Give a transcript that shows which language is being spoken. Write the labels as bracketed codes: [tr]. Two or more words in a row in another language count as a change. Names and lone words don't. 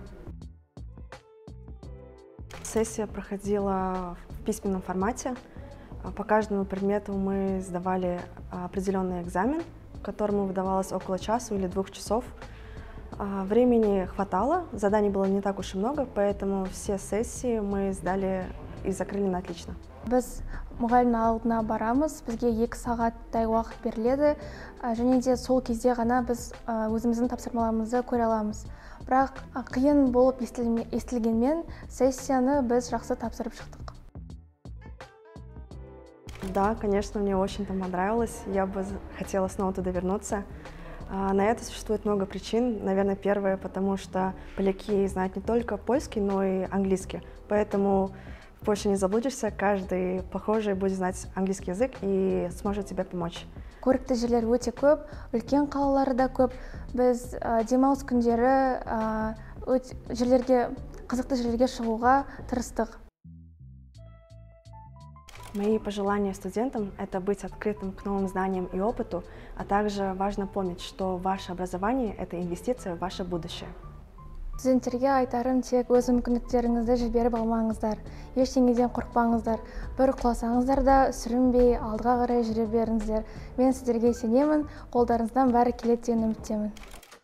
[ru] Сессия проходила в письменном формате. По каждому предмету мы сдавали определенный экзамен, которому выдавалось около часа или 2 часов. Времени хватало, заданий было не так уж и много, поэтому все сессии мы сдали и закрыли на отлично. [kk] Біз мұғалімнің алдына барамыз, бізге 2 сағаттай уақыт беріледі, және де сол кезде ғана біз өзіміздің тапсырмаларымызды көре аламыз. Бірақ қиын болып естілгенмен сессияны біз жақсы тапсырып шықтық. [ru] Да, конечно, мне очень там понравилось, я бы хотела снова туда вернуться. На это существует много причин. Наверное, первое, потому что поляки знают не только польский, но и английский. Поэтому в Польше не заблудишься, каждый похожий будет знать английский язык и сможет тебе помочь. [kk] Көрікті жерлер өте көп, үлкен қалалары да көп. Біз демалыс күндері қызықты жерлерге шығуға тырыстық. [ru] Мои пожелания студентам – это быть открытым к новым знаниям и опыту, а также важно помнить, что ваше образование – это инвестиция в ваше будущее. [kk] Студенттерге айтарым тек өз мүмкіндіктеріңізді жіберіп алмаңыздар, ештеңеден қорықпаңыздар. Бір құласаңыздар да сүрінбей алдыға қарай жүре беріңіздер. Мен сіздерге сенемін, қолдарыңыздан бәрі келеді деген үміттемін.